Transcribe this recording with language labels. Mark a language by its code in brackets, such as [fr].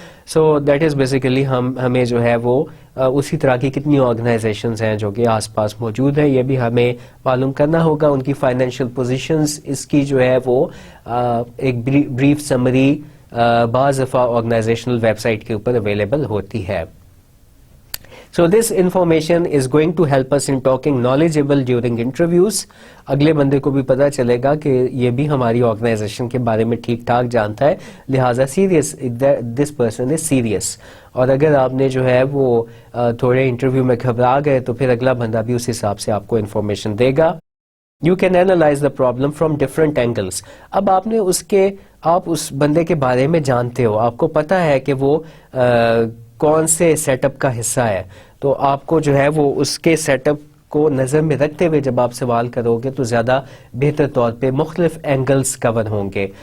[en] so that is basically [ur] ہمیں جو ہے وہ اسی طرح کی کتنی آرگنائزیشنز ہیں جو کہ آس پاس موجود ہیں, یہ بھی ہمیں معلوم کرنا ہوگا. ان کی فائنینشیل پوزیشنز, اس کی جو ہے وہ ایک بریف سمری بعض دفعہ آرگنائزیشنل ویب سائٹ کے اوپر اویلیبل ہوتی ہے. [en] So this information is going to help us in talking knowledgeable during interviews. [ur] اگلے بندے کو بھی پتا چلے گا کہ یہ بھی ہماری آرگنائزیشن کے بارے میں ٹھیک ٹھاک جانتا ہے, لہٰذا serious, [en] this person is serious. [ur] اور اگر آپ نے جو ہے وہ تھوڑے انٹرویو میں گھبرا گئے تو پھر اگلا بندہ بھی اس حساب سے آپ کو information they God. [en] You can analyze the problem from different angles. [ur] اب آپ نے آپ اس بندے کے بارے میں جانتے ہو, آپ کو پتا ہے کہ وہ کون سے سیٹ اپ کا حصہ ہے, تو آپ کو جو ہے وہ اس کے سیٹ اپ کو نظر میں رکھتے ہوئے جب آپ سوال کرو گے تو زیادہ بہتر طور پہ مختلف اینگلز کور ہوں گے.